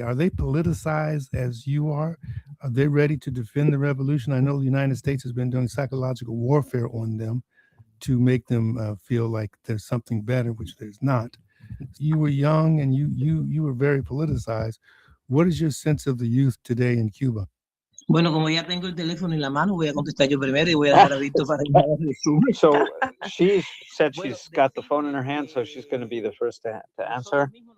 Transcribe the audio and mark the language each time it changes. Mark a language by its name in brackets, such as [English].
[English] Are they politicized as you are? Are they ready to defend the revolution? I know the United States has been doing psychological warfare on them to make them feel like there's something better, which there's not. You were young and you were very politicized. What is your sense of the youth today in Cuba? [Spanish] Bueno, como ya tengo el teléfono en la mano, voy a contestar yo primero y voy a dejar a Víctor para que haga el resumen. [English] So she said she's got the phone in her hand, so she's going to be the first to answer.